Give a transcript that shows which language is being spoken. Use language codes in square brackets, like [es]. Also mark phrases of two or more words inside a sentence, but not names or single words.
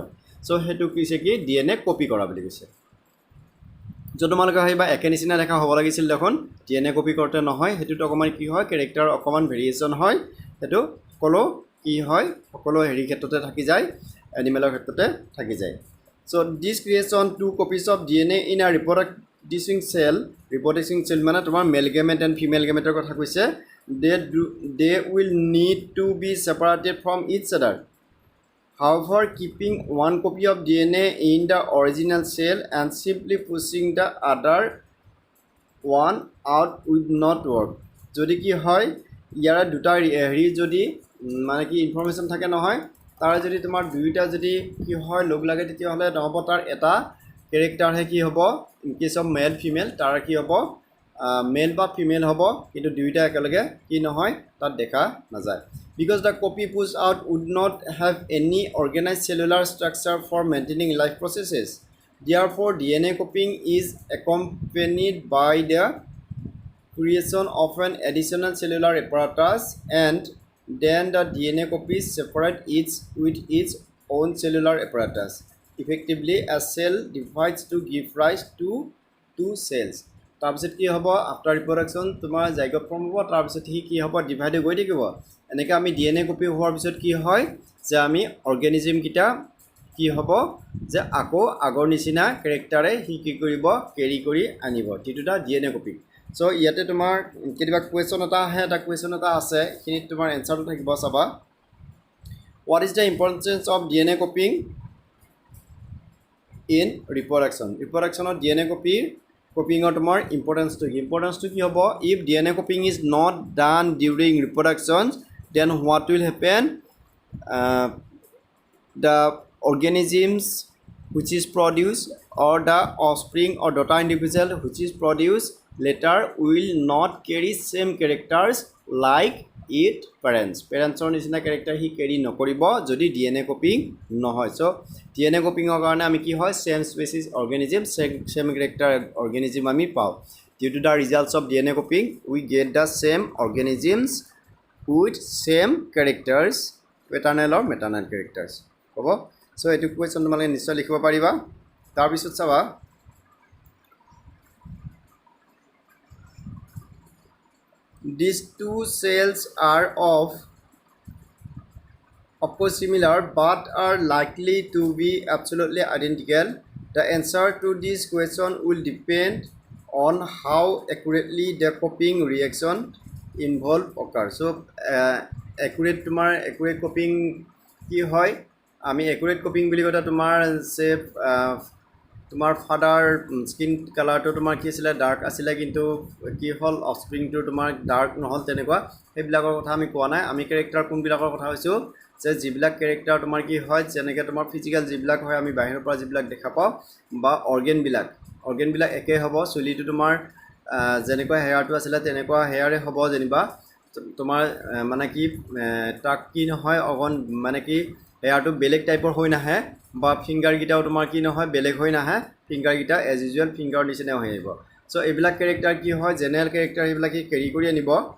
[as] চ' সেইটো কৈছে কি [en] DNA copy [as] কৰা বুলি কৈছে. য'ত তোমালোকে ভাবিবা একে নিচিনা দেখা হ'ব লাগিছিল দেখোন [en] DNA copy [as] কৰোঁতে নহয় সেইটোত অকণমান কি হয় কেৰেক্টাৰ অকণমান ভেৰিয়েশ্যন হয়. সেইটো সকলো কি হয় সকলো হেৰি ক্ষেত্ৰতে থাকি যায় এনিমেলৰ ক্ষেত্ৰতে থাকি যায়. [en] So this creation 2 copies of DNA in a reproducing cell [as] মানে তোমাৰ [en] male gamete and female gamete [as] কথা কৈছে. [en] They will need to be separated from each other. However, keeping one copy of DNA in the original cell and simply pushing the other one out would not work. [as] যদি কি হয় ইয়াৰ দুটা হেৰি যদি মানে কি ইনফৰমেশ্যন থাকে নহয় তাৰ যদি তোমাৰ দুইটা যদি কি হয় লগ লাগে তেতিয়াহ'লে নহ'ব. তাৰ এটা কেৰেক্টাৰহে কি হ'ব [en] in case of male female [as] তাৰ কি হ'ব মেল বা ফিমেল হ'ব কিন্তু দুইটা একেলগে কি নহয় তাত দেখা নাযায়. [en] Because the copy pushed out would not have any organized cellular structure for maintaining life processes. Therefore, DNA copying is accompanied by the creation of an additional cellular apparatus and then the DNA copies separate each with its own cellular apparatus. Effectively, a cell divides to give rise to two cells. [as] তাৰপিছত কি হ'ব [en] after reproduction [as] তোমাৰ [en] zygote form [as] হ'ব তাৰপিছত সি কি হ'ব ডিভাইড হৈ গৈ থাকিব. এনেকৈ আমি [en] DNA copy [as] হোৱাৰ পিছত কি হয় যে আমি অৰ্গেনিজিমকেইটা কি হ'ব যে আকৌ আগৰ নিচিনা কেৰেক্টাৰে সি কি কৰিব কেৰি কৰি আনিব যিটোটা [en] DNA copy. [as] চ' ইয়াতে তোমাৰ কেতিয়াবা কুৱেশ্যন এটা আহে এটা কুৱেশ্যন এটা আছে সেইখিনিত তোমাৰ এনচাৰটো থাকিব চাবা. [en] What is the importance of DNA copying in reproduction. [as] ৰিপ্ৰডাকশ্যনত DNA কপিঙৰ তোমাৰ ইম্পৰ্টেঞ্চটো কি হ'ব [en] ইফ DNA copying is not done during reproduction then what will happen the organisms which is produced or the offspring or daughter individual which is produced later will not carry same characters like its parents [as] নিচিনা কেৰেক্টাৰ সি কেৰি নকৰিব যদি [en] DNA copying [as] নহয় চ' [en] DNA copying [as] কাৰণে আমি কি হয় [en] same species organism same character organism [as] আমি পাওঁ [en] due to the results of DNA copying we get the same organisms with same characters paternal or maternal characters [as] হ'ব চ' এইটো কুৱেশ্যন তোমালোকে নিশ্চয় লিখিব পাৰিবা তাৰপিছত চাবা [en] these two cells are of course similar but are likely to be absolutely identical. The answer to this question will depend on how accurately the copying reaction involved occurs. So accurate [as] tomar [en] accurate copying [as] কি হয় আমি [en] accurate copying [as] বুলি কথা তোমাৰ সি তোমাৰ [en] father skin colour [as] তোমাৰ কি আছিলে ডাৰ্ক আছিলে কিন্তু কি হ'ল অফস্প্ৰিংটো তোমাৰ ডাৰ্ক নহ'ল তেনেকুৱা সেইবিলাকৰ কথা আমি কোৱা নাই আমি কেৰেক্টাৰ কোনবিলাকৰ কথা কৈছোঁ যে যিবিলাক কেৰেক্টাৰ তোমাৰ কি হয় যেনেকৈ তোমাৰ ফিজিকেল যিবিলাক হয় আমি বাহিৰৰ পৰা যিবিলাক দেখা পাওঁ বা অৰ্গেনবিলাক একেই হ'ব চুলিটো তোমাৰ যেনেকুৱা হেয়াৰটো আছিলে তেনেকুৱা হেয়াৰে হ'ব যেনিবা তোমাৰ মানে কি তাক কি নহয় অকণ মানে কি হেয়াৰটো বেলেগ টাইপৰ হৈ নাহে বা ফিংগাৰকেইটাও তোমাৰ কি নহয় বেলেগ হৈ নাহে ফিংগাৰকেইটা [en] as usual [as] ফিংগাৰ নিচিনা হৈ আহিব চ' এইবিলাক কেৰেক্টাৰ কি হয় [en] general character [as] এইবিলাকে কেৰি কৰি আনিব